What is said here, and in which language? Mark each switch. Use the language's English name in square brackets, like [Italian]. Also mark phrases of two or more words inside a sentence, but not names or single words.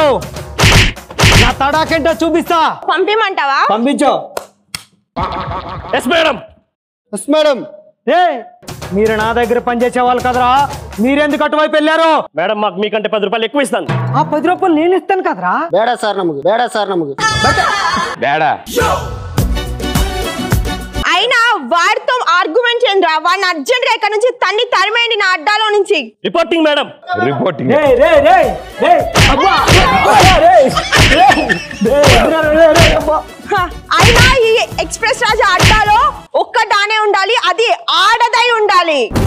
[Telugu] నా తడాకేంటో చూపిస్తా. పంపిమంటావా? పంపించు. ఎస్ మేడం. మీరు నా దగ్గర పనిచేసే వాళ్ళు కదరా, మీరెందుకు అటువైపు వెళ్ళారు? మేడం మాకు మీకంటే 10 రూపాయలు ఎక్కువ ఇస్తాను. ఆ 10 రూపాయలు నేను ఇస్తాను కదరా. [Kannada] ಬೇಡ ಸರ್ ನಮಗೆ [Telugu] బేడా. అయినా వాడితో ఆర్గ్యుమెంట్ చేయండిరా. వాడిని అర్జెంట్ గా ఇక్కడ నుంచి తరిమేయండి నా అడ్డాలో నుంచి. రిపోర్టింగ్ మేడం. రిపోర్టింగ్. అయినా ఈ ఎక్స్ప్రెస్ రాజా అడ్డాలో ఒక్క డానే ఉండాలి, అది ఆడదై ఉండాలి.